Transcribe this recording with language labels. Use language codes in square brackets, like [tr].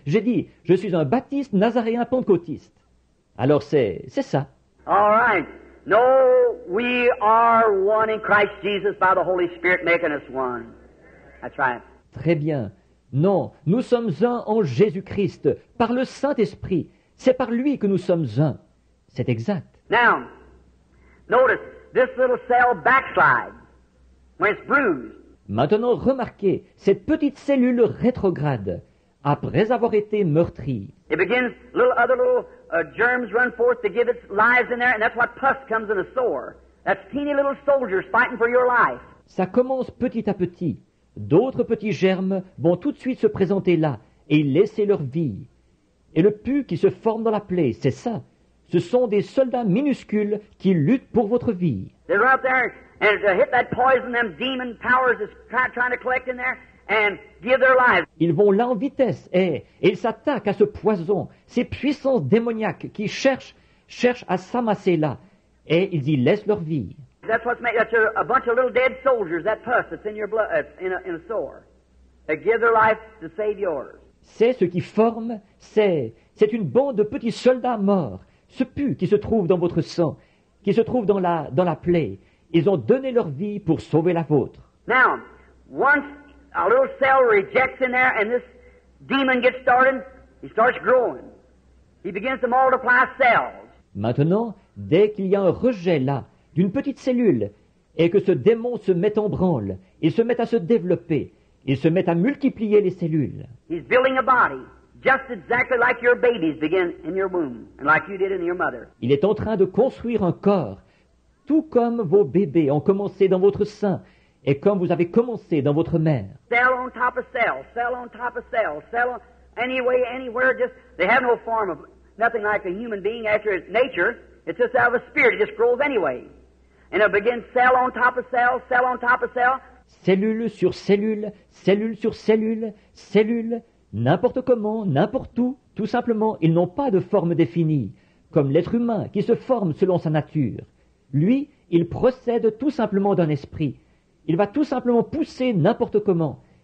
[fr] J'ai dit, je suis un baptiste nazaréen pentecôtiste. Alors c'est ça. [en] All right. No, we are one in Christ Jesus by the Holy Spirit making us one. That's right. [fr] Très bien. Non, nous sommes un en Jésus-Christ, par le Saint-Esprit. C'est par lui que nous sommes un. C'est exact. [en] Now, notice, this little cell backslides when it's bruised. [fr] Maintenant, remarquez, cette petite cellule rétrograde, après avoir été meurtrie. [en] It begins, other little germs run forth to give its lives in there, and that's what pus comes in a sore. That's teeny little soldiers fighting for your life. [fr] Ça commence petit à petit. D'autres petits germes vont tout de suite se présenter là et laisser leur vie. Et le pus qui se forme dans la plaie, c'est ça. Ce sont des soldats minuscules qui luttent pour votre vie. [en] They run up there and to hit that poison, them demon powers is trying to collect in there and give their lives. [fr] Ils vont là en vitesse et ils s'attaquent à ce poison, ces puissances démoniaques qui cherchent à s'amasser là et ils y laissent leur vie. [en] That's a bunch of little dead soldiers, that pus that's in your blood, in a sore. They give their life to save yours. [fr] C'est ce qui forme, c'est une bande de petits soldats morts, ce pus qui se trouve dans votre sang, qui se trouve dans la plaie. Ils ont donné leur vie pour sauver la vôtre. [en] Now, once a little cell rejects in there and this demon gets started, he starts growing. He begins to multiply cells. [fr] Maintenant, dès qu'il y a un rejet là, d'une petite cellule, et que ce démon se met en branle, il se met à se développer, il se met à multiplier les cellules. [en] He's building a body, just exactly like your babies begin in your womb, and like you did in your mother. [fr] Il est en train de construire un corps, tout comme vos bébés ont commencé dans votre sein, et comme vous avez commencé dans votre mère. [en] Cell on top of cell, cell on top of cell, cell on, anywhere, just, they have no form of, nothing like a human being after its nature, it's just out of a spirit, it just grows anyway. And it begins cell on top of cell, cell on top of cell. [fr] Cellule sur cellule, cellule sur cellule, cellule, n'importe comment, n'importe où, tout simplement, ils n'ont pas de forme définie, comme l'être humain qui se forme selon sa nature. Lui, il procède tout simplement d'un esprit. Il va tout simplement pousser n'importe comment.